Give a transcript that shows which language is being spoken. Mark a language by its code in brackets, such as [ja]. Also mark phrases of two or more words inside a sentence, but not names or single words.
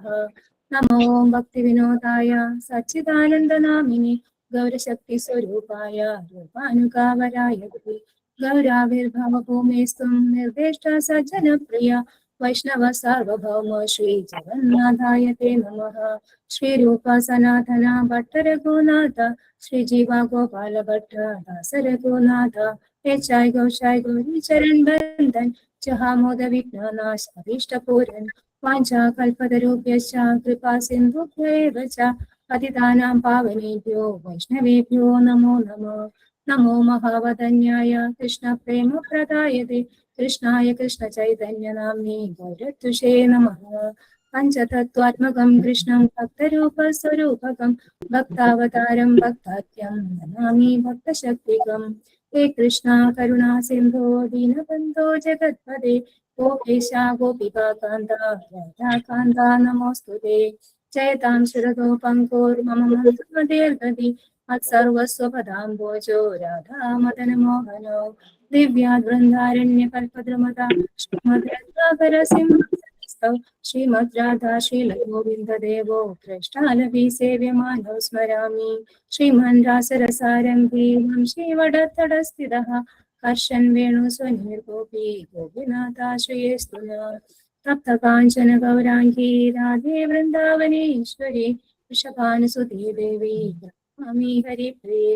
[sa] നമോ ഓം ഭക്തിവിനോദായ സച്ചിദാനന്ദനാമിനി ഗൗരശക്തി സ്വരൂപായ രൂപാനുഗാവരായ ഗൗരാവിർഭവഭൂമേസ്ത്വം നിർദ്ദിഷ്ട സജ്ജനപ്രിയ വൈഷ്ണവ സാർവഭൗമ ശ്രീ ജഗന്നാഥായ തേ നമഃ. ശ്രീരൂപ സനാതന ഭട്ട രഘുനാഥ ശ്രീജീവ ഗോപാല ഭട്ട ദാസ രഘുനാഥ േച്ചായ് ഗൗശായ് ഗൗരി ചരൺ ബന്ധൻ ജഹാമോദ വിഘ്നനാശ അഭീഷ്ടപൂരൻ വാഞ്ചാ കൽപതരുഭ്യശ്ച കൃപാ സിന്ധുഭ്യൈവ ച പതിതാനാം പാവനേഭ്യോ വൈഷ്ണവേഭ്യോ നമോ നമഃ. നമോ മഹാവദന്യായ കൃഷ്ണ പ്രേമ പ്രദായതേ കൃഷ്ണായ കൃഷ്ണ ചൈതന്യ നാമ്നേ ഗൗരത്വഷേ നമഃ. പഞ്ചതത്വാത്മകം കൃഷ്ണം ഭക്തരൂപ സ്വരൂപകം ഭക്താവതാരം ഭക്താഖ്യം നമാമി ഭക്തശക്തികം. ഹേ കൃഷ്ണ കരുണാ സിന്ധോ ദീനബന്ധോ ജഗത്പദേ ഗോപേശ ഗോപികാകാന്ത രാധാകാന്ത നമോസ്തുതേ. जयतां शिरतो पङ्कोर्मम मन्त्रमदेर्दति मत्सर्वस्वपदाम्बोजो राधामदनमोहनो दिव्याद्वृन्दारण्यकल्पद्रुमदा श्रीमद्रत्नाकरसिंहस्तौ श्रीमद्राधा श्रीलगोविन्ददेवो कृष्णालभि सेव्यमानौ स्मरामि श्रीमन् रासरसारम्भी वंशीवडत्तडस्थितः कर्षन् वेणुस्वनिर्गोपी गोपीनाथाश्रयेस्तु नः तप्त काञ्चन गौराङ्गी राधे वृन्दावनेश्वरी वृषभानुसुते देवी नमामि हरिप्रिये।